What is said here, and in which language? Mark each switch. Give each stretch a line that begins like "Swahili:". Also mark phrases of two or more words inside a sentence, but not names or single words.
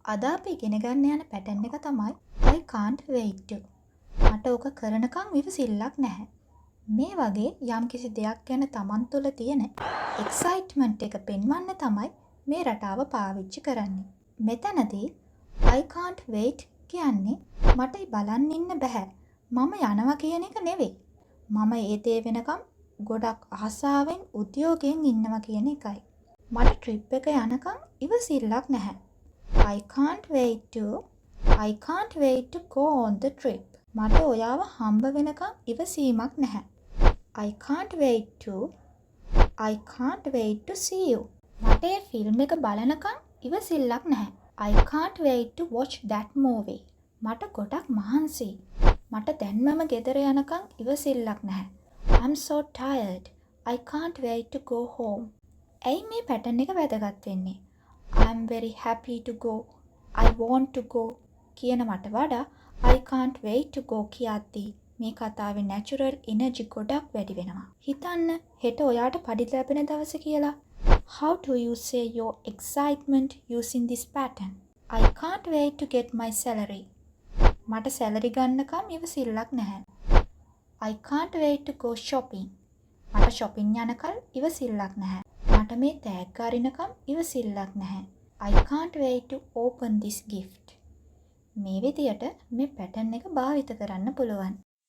Sinhala: අද අපි ඉගෙන ගන්න යන පැටර්න් එක තමයි
English: I can't wait to.
Sinhala: මට ඕක කරනකම් ඉවසිල්ලක් නැහැ. මේ වගේ යම්කිසි දෙයක් ගැන Taman තුළ තියෙන excitement එක පෙන්වන්න තමයි මේ රටාව පාවිච්චි කරන්නේ. මෙතනදී
English: I can't wait
Sinhala: කියන්නේ මට බලන් ඉන්න බෑ. මම යනවා කියන එක නෙවෙයි. මම ඒ දේ වෙනකම් ගොඩක් ආසාවෙන් උද්‍යෝගයෙන් ඉන්නවා කියන එකයි. මට ට්‍රිප් එක යනකම් ඉවසිල්ලක් නැහැ.
English: I can't wait to go on the trip.
Sinhala: මට ඔයාව හම්බ වෙනකම් ඉවසීමක් නැහැ.
English: I can't wait to see you.
Sinhala: මට ඒ ෆිල්ම් එක බලනකම් ඉවසිල්ලක් නැහැ.
English: I can't wait to watch that movie.
Sinhala: මට ගොඩක් මහන්සියි. මට දැන්මම ගෙදර යනකම් ඉවසිල්ලක් නැහැ.
English: I'm so tired. I can't wait to go home.
Sinhala: ඇයි මේ පැටර්න් එක වැදගත් වෙන්නේ?
English: I'm very happy to go. I want to go
Sinhala: කියන මට වඩා
English: I can't wait to go
Sinhala: කියද්දී මේ කතාවේ
English: natural energy
Sinhala: ගොඩක් වැඩි වෙනවා. හිතන්න හෙට ඔයාට පඩි ලැබෙන දවස කියලා.
English: How do you say your excitement using this pattern? I can't wait to get my salary.
Sinhala: මට සැලරි ගන්නකම් ඉවසිල්ලක් නැහැ.
English: I can't wait to go shopping.
Sinhala: මට shopping යනකල් ඉවසිල්ලක් නැහැ. මට මේ තෑග්ග අරිනකම් ඉවසිල්ලක් නැහැ.
English: I can't wait to open this gift.
Sinhala: මේ විදියට මේ පැටර්න් එක භාවිත කරන්න පුළුවන්.